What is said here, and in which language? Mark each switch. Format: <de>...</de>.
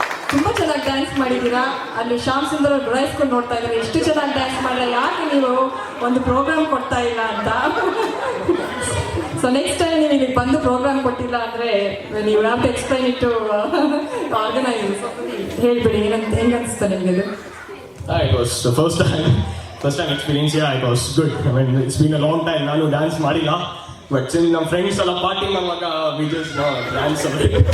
<kn>ತುಂಬಾ ಚೆನ್ನಾಗಿ ಡ್ಯಾನ್ಸ್ ಮಾಡಿದ್ದೀರಾ. ಅಲ್ಲಿ ಶ್ಯಾಮ್ ಸುಂದರ್ ಅವ್ರು ಗುರಾಯಿಸ್ಕೊಂಡು ನೋಡ್ತಾ ಇದ್ದಾರೆ, ಎಷ್ಟು ಚೆನ್ನಾಗಿ ಡ್ಯಾನ್ಸ್ ಮಾಡಿದ್ರೆ ಯಾಕೆ ನೀವು ಒಂದು ಪ್ರೋಗ್ರಾಮ್ ಕೊಡ್ತಾ ಇಲ್ಲ ಅಂತ. ಸೊ ನೆಕ್ಸ್ಟ್ ಟೈಮ್ ನೀವು ಇಲ್ಲಿ ಬಂದು ಪ್ರೋಗ್ರಾಮ್ ಕೊಟ್ಟಿಲ್ಲ ಅಂದರೆ ನೀವು</kn> <en>Have to explain it to organise.</en> <kn>ಹೇಳ್ಬಿಡಿ, ಹೆಂಗೆ ಅನಿಸ್ತಾ ನಿಮಗೆ?</kn> <en>It was the first time experience. Yeah, it was good. I mean, it's been a long time.</en> <kn>ನಾನು ಡ್ಯಾನ್ಸ್ ಮಾಡಿಲ್ಲ, ಬಟ್ ನಮ್ಮ ಫ್ರೆಂಡ್ಸ್ ಎಲ್ಲ ಪಾರ್ಟಿ ಮಾಡುವಾಗ</kn> <en>we just dance a bit.</en>